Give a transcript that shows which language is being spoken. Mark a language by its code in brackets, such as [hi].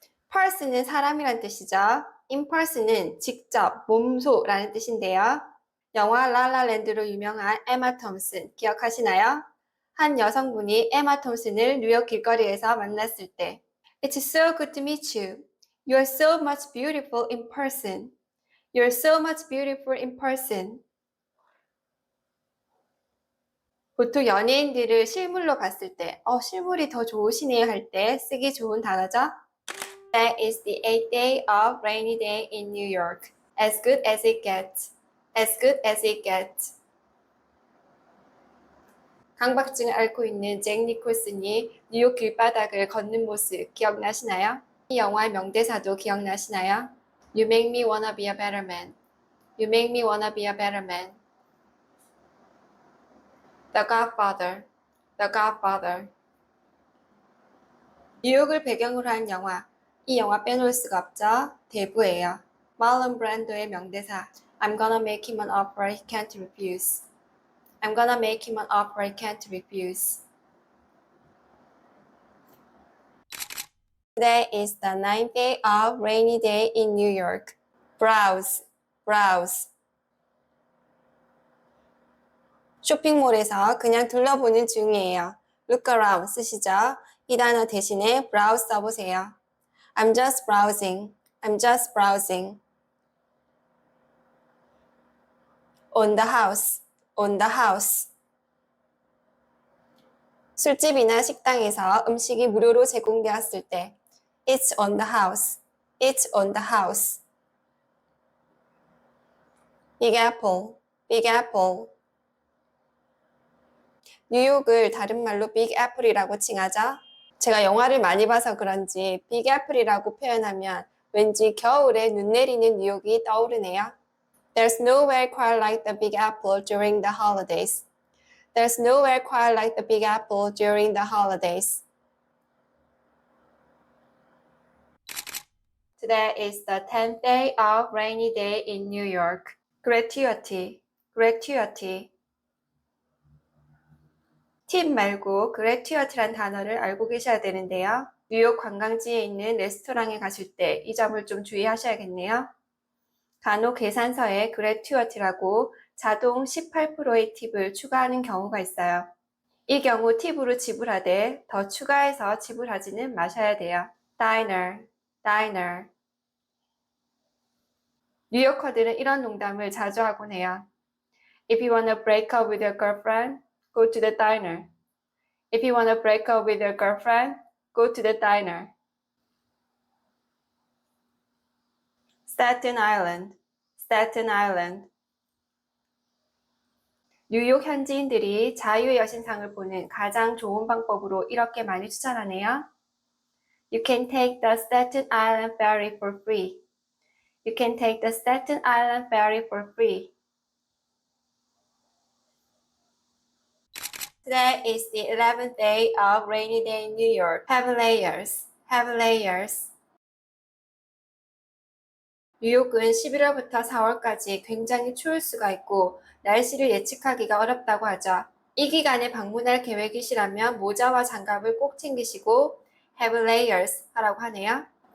[ko] person은 사람이란 뜻이죠. in person은 직접, 몸소라는 뜻인데요. 영화 라라랜드로 유명한 에마 톰슨 기억하시나요? 한 여성분이 에마 톰슨을 뉴욕 길거리에서 만났을 때 [en] It's so good to meet you. You are so much beautiful in person. You are so much beautiful in person. [ko] 보통 연예인들을 실물로 봤을 때 실물이 더 좋으시네요 할 때 쓰기 좋은 단어죠. [en] That is the eighth day of rainy day in New York. As good as it gets. As good as it gets. [ko] 강박증을 앓고 있는 잭 니콜슨이 뉴욕 길바닥을 걷는 모습 기억나시나요? 이 영화의 명대사도 기억나시나요? [en] You make me wanna be a better man. You make me wanna be a better man. The Godfather. The Godfather. [ko] 뉴욕을 배경으로 한 영화. 이 영화 빼놓을 수가 없죠. 대부예요. 말론 브랜도의 명대사. [en] I'm gonna make him an offer he can't refuse. I'm gonna make him an offer he can't refuse. Today is the ninth day of rainy day in New York. Browse, browse. [ko] 쇼핑몰에서 그냥 둘러보는 중이에요. [en] Look around [ko] 쓰시죠. 이 단어 대신에 browse 써보세요. [en] I'm just browsing. I'm just browsing. On the house. On the house. [ko] 술집이나 식당에서 음식이 무료로 제공되었을 때 [en] It's on the house. It's on the house. Big Apple. Big Apple. [ko] 뉴욕을 다른 말로 빅 애플이라고 칭하죠. 제가 영화를 많이 봐서 그런지 빅 애플이라고 표현하면 왠지 겨울에 눈 내리는 뉴욕이 떠오르네요. [en] There's nowhere quite like the Big Apple during the holidays. There's nowhere quite like the Big Apple during the holidays. Today is the 10th day of rainy day in New York. Gratuity, gratuity. [ko] 팁 말고 gratuity란 단어를 알고 계셔야 되는데요. 뉴욕 관광지에 있는 레스토랑에 가실 때 이 점을 좀 주의하셔야겠네요. 간혹 계산서에 gratuity라고 자동 18%의 팁을 추가하는 경우가 있어요. 이 경우 팁으로 지불하되 더 추가해서 지불하지는 마셔야 돼요. [en] Diner, diner. [ko] 뉴요커들은 이런 농담을 자주 하곤 해요. [en] If you wanna break up with your girlfriend, go to the diner. If you wanna break up with your girlfriend, go to the diner. Staten Island, Staten Island. [ko] 뉴욕 현지인들이 자유의 여신상을 보는 가장 좋은 방법으로 이렇게 많이 추천하네요. [en] You can take the Staten Island ferry for free. You can take the Staten Island ferry for free. Today is the 11th day of rainy day in New York. Have layers. Have layers. [ko] 뉴욕은 11월부터 4월까지 굉장히 추울 수가 있고 날씨를 예측하기가 어렵다고 하죠. 이 기간에 방문할 계획이시라면 모자와 장갑을 꼭 챙기시고 [en] have layers [ko] 하라고 하네요.